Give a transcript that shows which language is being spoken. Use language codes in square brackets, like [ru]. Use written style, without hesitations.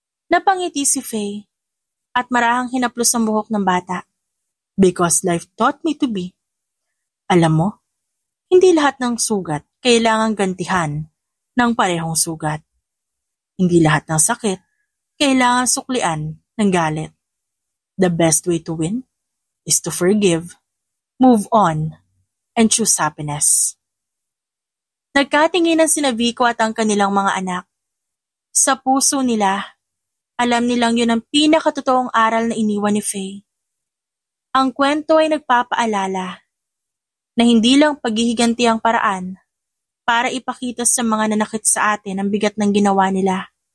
[tl] Napangiti si Faye at marahang hinaplos ang buhok ng bata. [en] Because life taught me to be. [tl] Alam mo, hindi lahat ng sugat kailangang gantihan ng parehong sugat. Hindi lahat ng sakit kailangan suklian ng galit. [en] The best way to win is to forgive, move on, and choose happiness. [tl] Nagkatinginan sina Vico at ang kanilang mga anak. Sa puso nila, alam nilang yun ang pinakatotoong aral na iniwan ni Faye. Ang kwento ay nagpapaalala na hindi lang paghihiganti ang paraan para ipakita sa mga nanakit sa atin ang bigat ng ginawa nila.